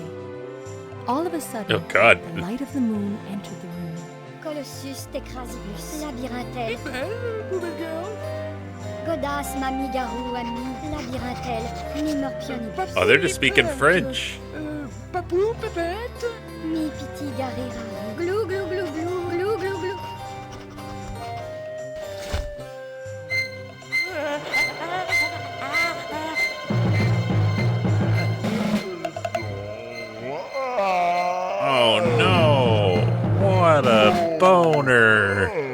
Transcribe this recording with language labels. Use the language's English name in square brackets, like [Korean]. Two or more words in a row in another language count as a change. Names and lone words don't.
[English] All of a sudden, Oh god. the light of the moon entered the room. Colossus Tecrasibus, Labyrinthelle. Belle, little girl. Godas Mami Garou Ami, Labyrinthelle, Mi Morpionibus. Oh, they're just speaking French. Papou, pépette. Mi Piti Garira. Glou glou glou glou glou glou glou. Oh no! What a boner!